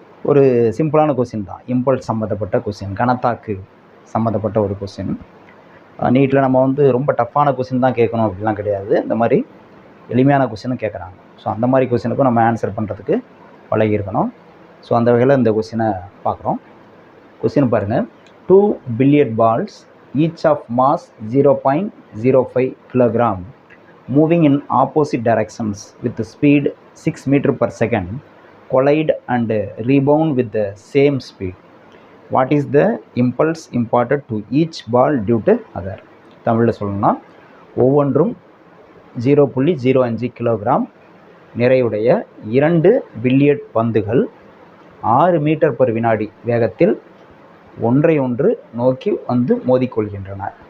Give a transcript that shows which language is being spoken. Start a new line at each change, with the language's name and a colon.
Tamil: ஒரு சிம்பிளான கொஸ்டின் தான், இம்பல்ஸ் சம்மந்தப்பட்ட கொஸ்டின், கணத்தாக்கு சம்மந்தப்பட்ட ஒரு கொஸ்டின். நீட்டில் நம்ம ரொம்ப டஃப்பான கொஸ்டின் தான் கேட்கணும் அப்படிலாம் கிடையாது, இந்த மாதிரி எளிமையான கொஸ்டினும் கேட்குறாங்க. ஸோ அந்த மாதிரி கொஸ்டினுக்கும் நம்ம ஆன்சர் பண்ணுறதுக்கு பழகியிருக்கணும். ஸோ அந்த வகையில் இந்த கொஸ்டினை பார்க்குறோம். கொஸ்டின் பாருங்கள்.
English: 2 billiard balls, each of mass 0.05 kg, moving in opposite directions with the speed 6 meter per second, collide and rebound with the same speed. What is the impulse imparted to each ball due to other?
Tamil: தமிழில் சொல்லணும்னா, ஒவ்வொன்றும் 0.05 kilogram நிறையுடைய 2 billiard பந்துகள் 6 metre per வினாடி வேகத்தில் ஒன்றை ஒன்று நோக்கி மோதிக்கொள்கின்றன.